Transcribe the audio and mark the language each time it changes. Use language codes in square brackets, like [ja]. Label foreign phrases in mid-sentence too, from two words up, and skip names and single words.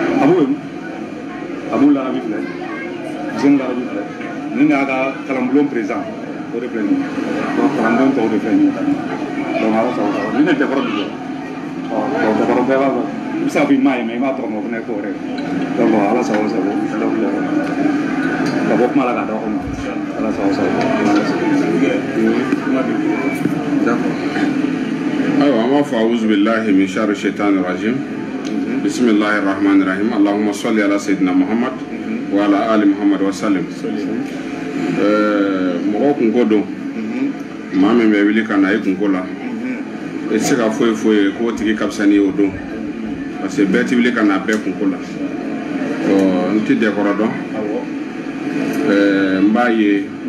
[bm] Abu Larabi filɛ Zeng Larabi filɛ ni ne y'a ka kalanbulon président o de filɛ nin ye donc kalandenw tɔw de filɛ nin ye donc ala sago sago ni ne Dɛkɔrɔ Dunbiya donc Dɛkɔrɔ bɛɛ b'a fɔ i bɛ se ka fɔ i m'a ye mɛ i m'a tɔgɔ ma o fana ye ko wɛrɛ donc ala sago sago donc ka bɔ kuma la ka da o ma ala sago sago ayiwa an b'a fɔ [ar] أعوذ بالله من شر الشيطان الرجيم بسم الله الرحمن الرحيم اللهم صل على سيدنا محمد وعلى آل محمد وسلم [bm] mɔgɔ kunko don maa min bɛ wuli ka na i kunko la i tɛ se ka foyi foyi k'o tigi ka fisa n'i y'o don [fr] parce que [bm] bɛɛ tɛ wuli ka na bɛɛ kunko la n tɛ Dɛkɔrɔ dɔn n b'a ye